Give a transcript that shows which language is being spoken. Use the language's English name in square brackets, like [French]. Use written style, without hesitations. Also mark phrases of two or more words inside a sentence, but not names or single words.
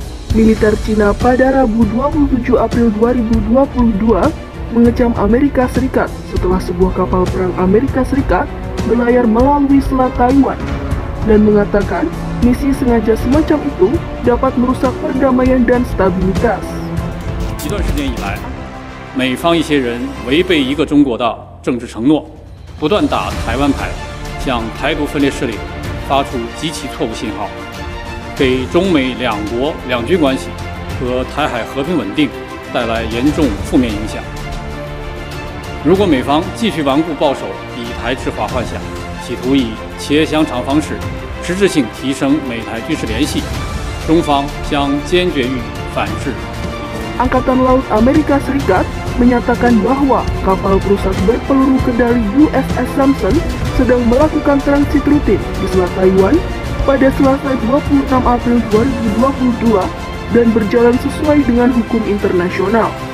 [Indonesian] Militer Cina pada Rabu 27 April 2022 mengecam Amerika Serikat setelah sebuah kapal perang Amerika Serikat berlayar melalui Selat Taiwan dan mengatakan misi sengaja semacam itu dapat merusak perdamaian dan stabilitas. [Chinese] 一段时间以来，美方一些人违背一个中国的政治承诺，不断打台湾牌，向台独分裂势力发出极其错误信号，给中美两国两军关系和台海和平稳定带来严重负面影响。如果美方继续顽固抱守以台制华幻想，企图以切香肠方式实质性提升美台军事联系，中方将坚决予以反制。 [Indonesian] Angkatan Laut Amerika Serikat menyatakan bahwa kapal perusak berpeluru kendali USS Samson sedang melakukan transit rutin di Selat Taiwan pada Selasa 26 April 2022 dan berjalan sesuai dengan hukum internasional.